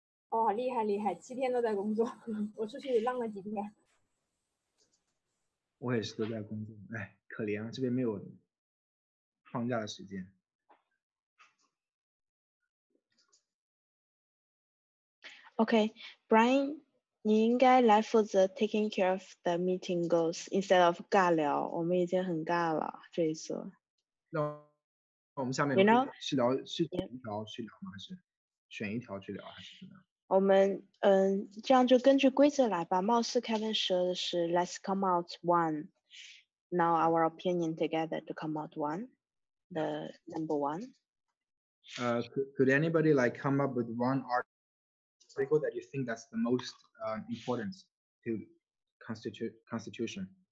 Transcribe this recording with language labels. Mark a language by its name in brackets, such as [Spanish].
[Chinese] 哦，厉害厉害，7天都在工作，我出去浪了几天。我也是都在工作，哎，可怜啊，这边没有放假的时间。 [English] Okay, Brian, [Chinese] 你应该来负责 [English] taking care of the meeting goals instead of [Chinese] 尬聊，我们已经很尬了这一次。那我们下面 [English] You know? [Chinese] 是聊是选一条去聊吗？还是选一条去聊，还是怎么样？我们这样就根据规则来吧。貌似 Kevin 说的是 [English] Let's come out one. Now our opinion together to come out one. The number one. Could anybody like come up with one article that you think that's the most important to Constitution?